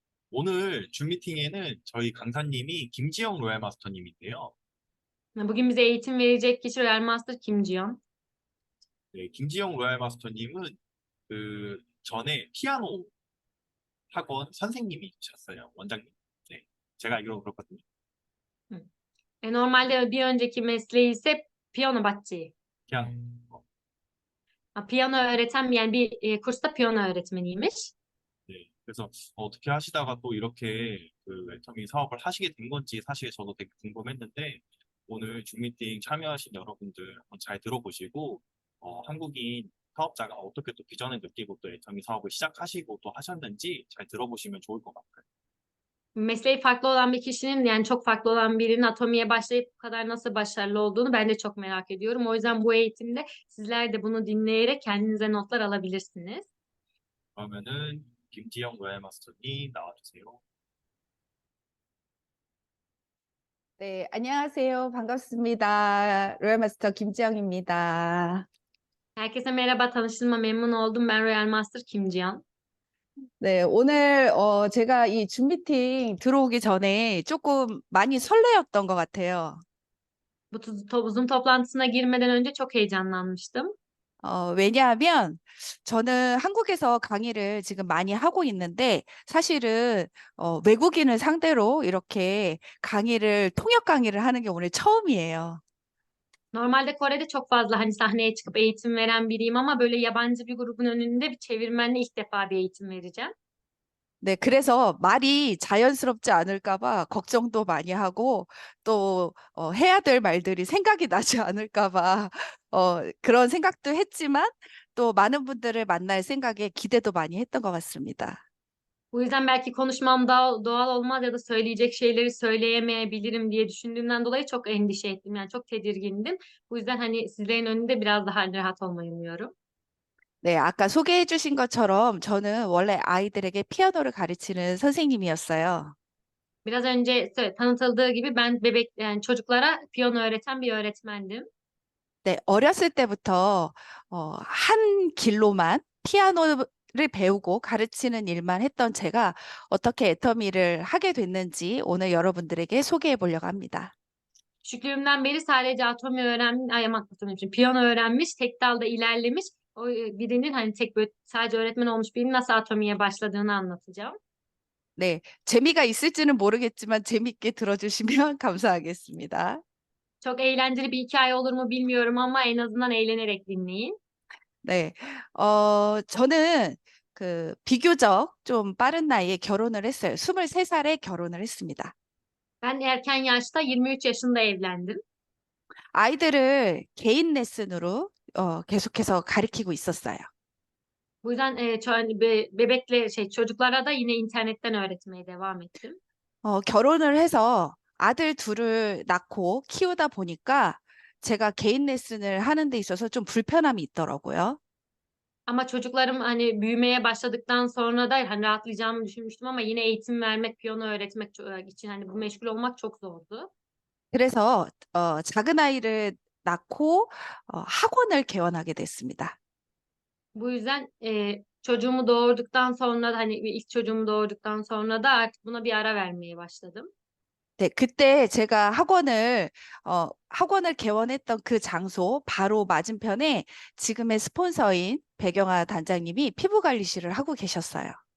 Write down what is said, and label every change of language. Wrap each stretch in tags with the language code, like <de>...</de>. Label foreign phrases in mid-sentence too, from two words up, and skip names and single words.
<ko>오늘 줌 미팅에는 저희 강사님이 김지영 로얄 마스터님인데요.</ko> <tr>Bugün bize eğitim verecek kişi Real Master Kim Jiyeon.</tr> <ko>네, 김지영 로얄 마스터님은 그 전에 피아노 학원 선생님이셨어요, 원장님. 네, 제가 알기로 그렇거든요. Hı.</ko> <tr>Normalde bir önceki mesleği ise piyano batçı.</tr> <ko>그냥</ko> <tr>Piyano öğreten yani bir kursta piyano öğretmeniymiş.</tr> <ko>네, 그래서 어떻게 하시다가 또 이렇게 그 애터미 사업을 하시게 된 건지 사실 저도 되게 궁금했는데 오늘 줌 미팅 참여하신 여러분들 한번 잘 들어보시고 한국인 사업자가 어떻게 또 비전을 느끼고 또 애터미 사업을 시작하시고 또 하셨는지 잘 들어보시면 좋을 것 같아요.</ko> <tr>Mesleği farklı olan bir kişinin yani çok farklı olan birinin Atomi'ye başlayıp bu kadar nasıl başarılı olduğunu ben de çok merak ediyorum. O yüzden bu eğitimde sizler de bunu dinleyerek kendinize notlar alabilirsiniz.</tr> <ko>그러면은 김지영 로얄 마스터님 나와주세요. 네, 안녕하세요. 반갑습니다. 로얄마스터 김지영입니다.</ko> <tr>Herkese merhaba, tanıştığıma memnun oldum. Ben Royal Master Kim Jiyeon.</tr> <ko>네, 오늘 제가 이 줌 미팅 들어오기 전에 조금 많이 설레었던 것 같아요.</ko> <tr>Zoom toplantısına girmeden önce çok heyecanlanmıştım.</tr> <ko>왜냐하면 저는 한국에서 강의를 지금 많이 하고 있는데 사실은 외국인을 상대로 이렇게 통역 강의를 하는 게 오늘 처음이에요.</ko> <tr>Normalde Kore'de çok fazla hani sahneye çıkıp eğitim veren biriyim ama böyle yabancı bir grubun önünde bir çevirmenle ilk defa bir eğitim vereceğim.</tr> <ko>네, 그래서 말이 자연스럽지 않을까 봐 걱정도 많이 하고 또 해야 될 말들이 생각이 나지 않을까 봐 그런 생각도 했지만 또 많은 분들을 만날 생각에 기대도 많이 했던 것 같습니다.</ko> <tr>Bu yüzden belki konuşmam doğal olmaz ya da söyleyecek şeyleri söyleyemeyebilirim diye düşündüğümden dolayı çok endişe ettim. Yani çok tedirgindim. Bu yüzden hani sizlerin önünde biraz daha rahat olmayı umuyorum.</tr> <ko>네, 아까 소개해 주신 것처럼 저는 원래 아이들에게 피아노를 가르치는 선생님이었어요.</ko> <tr>Biraz önce tanıtıldığı gibi ben yani çocuklara piyano öğreten bir öğretmendim.</tr> <ko>네, 어렸을 때부터 한 길로만 피아노를 배우고 가르치는 일만 했던 제가 어떻게 애터미를 하게 됐는지 오늘 여러분들에게 소개해 보려고 합니다.</ko> <tr>Küçüklüğümden beri sadece piyano öğrenmiş, tek dalda ilerlemiş. Birinin hani sadece öğretmen olmuş birinin nasıl atomiye başladığını anlatacağım.</tr> <ko>네, 재미가 있을지는 모르겠지만 재밌게 들어주시면 감사하겠습니다.</ko> <tr>Çok eğlenceli bir hikaye olur mu bilmiyorum ama en azından eğlenerek dinleyin.</tr> <ko>네, 저는 그 비교적 좀 빠른 나이에 결혼을 했어요. 23살에 결혼을 했습니다.</ko> <tr>Ben erken yaşta 23 yaşında evlendim.</tr> <ko>아이들을 개인 레슨으로 계속해서 가르치고 있었어요.</ko> <tr>Bu yüzden çocuklara da yine internetten öğretmeye devam ettim.</tr> <ko>결혼을 해서 아들 둘을 낳고 키우다 보니까 제가 개인 레슨을 하는 데 있어서 좀 불편함이 있더라고요.</ko> <tr>Ama çocuklarım hani büyümeye başladıktan sonra da hani rahatlayacağımı düşünmüştüm ama yine eğitim vermek, piyano öğretmek için hani bu meşgul olmak çok zordu.</tr> <ko>그래서 작은 아이를 낳고 학원을 개원하게 됐습니다.</ko> <tr>Bu yüzden çocuğumu doğurduktan sonra da hani ilk çocuğumu doğurduktan sonra da artık buna bir ara vermeye başladım.</tr> <ko>네, 그때 제가 학원을 개원했던 그 장소 바로 맞은편에 지금의 스폰서인 배경아 단장님이 피부관리실을 하고 계셨어요.</ko>